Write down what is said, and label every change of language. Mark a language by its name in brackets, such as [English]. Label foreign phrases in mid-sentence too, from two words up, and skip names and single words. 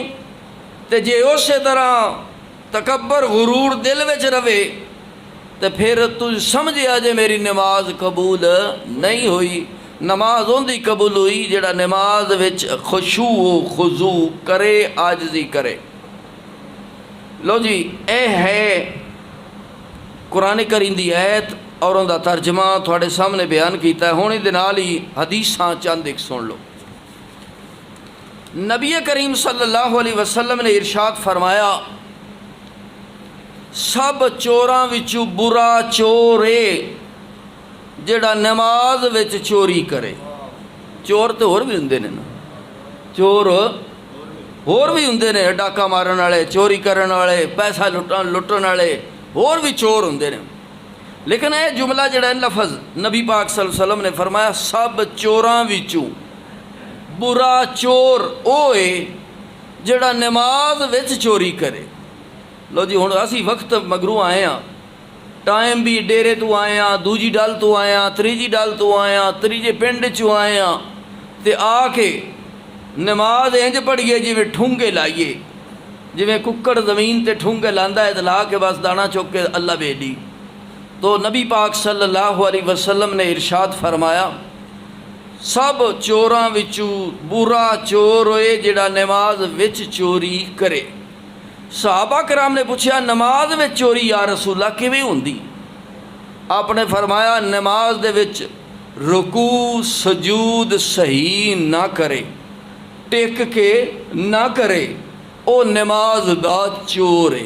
[Punjabi] تو جے اس طرح تکبر غرور دل وچ رہوے تو فیر تو سمجھیا جے میری نماز قبول نہیں ہوئی. نماز اوہندی قبول ہوئی جیہڑا نماز وچ خشوع خضوع کرے، عاجزی کرے. لو جی, یہ ہے قرآن کریم دی آیت اور اُن کا ترجمہ تھوڑے سامنے بیان کیا. ہُݨ ایہدے نال ہی حدیثاں چند اک سن لو. نبی کریم [Arabic] صلى الله عليه وسلم [Punjabi] نے ارشاد فرمایا، سب چوراں وچوں برا چور اے جیہڑا نماز وچ چوری کرے. چور تو ہور بھی ہوندے نے نا، چور ہور بھی ہوندے نے، ڈاکہ مارن والے، چوری کرن والے، پیسہ لٹن والے، ہور بھی چور ہوندے نے. لیکن یہ جملہ جیہڑا لفظ نبی پاک [Arabic] صلى الله عليه وسلم [Punjabi] نے فرمایا، سب چوراں وچوں برا چور وہ ہے جیہڑا نماز وچ چوری کرے. لو جی، ہُݨ اسیں وقت مگروں آئے ہاں، ٹائم بھی ڈیرے توں آئے ہاں، دوجی ڈل توں آئے ہاں، تریجی ڈل توں آئے ہاں، تریجے پنڈ چوں آئے ہاں، تو آکے نماز اِنج پڑھیے جویں ٹھونگے لائیے، جویں ککڑ زمین تے ٹھونگے لاندا ہے تو لا کے بس دانہ چک کے اللہ بیلی. تو نبی پاک [Arabic] صلى الله عليه وسلم [Punjabi] نے ارشاد فرمایا، سب چوراں وچوں برا چور ہوئے جیہڑا نماز وچ چوری کرے. صحابہ کرام نے پوچھا، نماز وچ چوری [Arabic] يا رسولا [Punjabi] کویں ہوندی? آپ نے فرمایا، نماز دے وچ رکوع سجود صحیح نا کرے، ٹیک کے نا کرے، او نماز دا چور ہے.